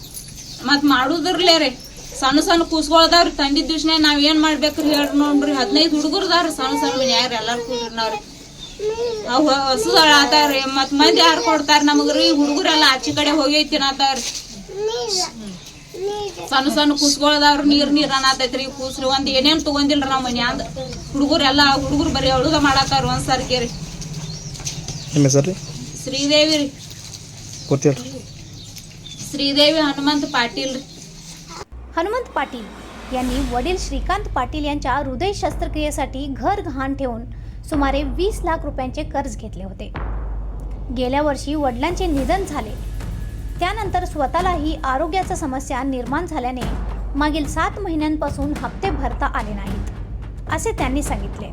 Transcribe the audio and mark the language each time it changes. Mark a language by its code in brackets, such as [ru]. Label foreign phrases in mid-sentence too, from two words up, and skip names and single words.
[kn] ಮತ್ ಮಾಡುದ್ರಲೇ ರೀ ಸಣ್ಣ ಸಣ್ಣ ಕೂಸ್ಕೊಳದವ್ರಿ ತಂಡಿ ದಿವ್ಸನೇ ನಾವ್ ಏನ್ ಮಾಡ್ಬೇಕ್ರಿ ಹೇಳ್ರಿ ನೋಡ್ರಿ 15 ಹುಡುಗರ್ದಾವ್ರಿ ಸಣ್ಣ ಸಣ್ಣ ಮನ್ಯಾಗ್ರಿ ಎಲ್ಲಾರು ಕೂಡ್ರಿ ನಾವ್ರಿ ಅವ್ ಹಸು ಅಳಾತಾವ್ರಿ ಮತ್ ಮಂದಿ ಯಾರು ಕೊಡ್ತಾರ ನಮಗ್ರಿ ಹುಡುಗರೆಲ್ಲ ಆಚೆ ಕಡೆ ಹೋಗೈತಿ ನಾತಾವ್ರಿ ಸಣ್ಣ ಸಣ್ಣ ಕೂಸ್ಕೊಳದವ್ರಿ ನೀರ್ ಅನ್ನತೈತ್ರಿ ಕೂಸ್ರಿ ಒಂದ್ ಏನೇನ್ ತಗೊಂದಿಲ್ರಿ ನಾವ್ ಮನ್ಯಾಂದ ಹುಡುಗರು ಬರೀ ಅಳುದ ಮಾಡಾತಾರ ಒಂದ್ಸರ್ಕೆ ರೀ ನಿಮ್ಮ ಹೆಸರು ರೀ श्रीदेवी ರೀ ಗೊತ್ತಿಲ್ರಿ श्रीदेवी हनुमंत पाटील ರೀ [mr] हनुमंत पाटील यांनी वडील श्रीकांत पाटील यांच्या हृदय शस्त्रक्रियेसाठी घर गहाण ठेवून सुमारे 20 लाख रुपयांचे कर्ज घेतले होते। गेल्या वर्षी वडिलांचे निधन झाले त्यानंतर स्वतःलाही आरोग्याच्या समस्या निर्माण झाल्याने मागील 7 महिन्यांपासून हप्ते भरता आले नाहीत असे त्यांनी सांगितले।